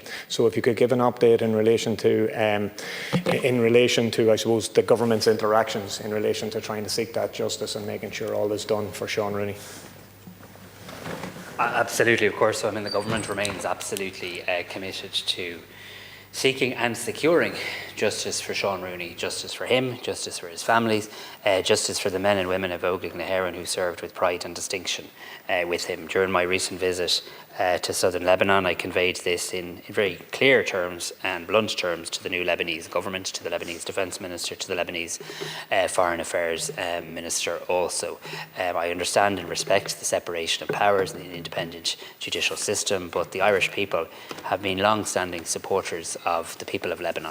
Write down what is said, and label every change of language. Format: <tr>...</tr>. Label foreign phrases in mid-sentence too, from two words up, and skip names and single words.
<en>So if you could give an update in relation to I suppose the government's interactions in relation to trying to seek that justice and making sure all is done for Sean Rooney. Absolutely, of course. So, the government remains absolutely committed to seeking and securing justice for Sean Rooney, justice for him, justice for his families, justice for the men and women of Óglaigh na hÉireann who served with pride and distinction with him. During my recent visit to southern Lebanon, I conveyed this in very clear terms and blunt terms to the new Lebanese government, to the Lebanese Defence Minister, to the Lebanese Foreign Affairs Minister also. I understand and respect the separation of powers and the independent judicial system, but the Irish people have been long-standing supporters of the people of Lebanon.</en>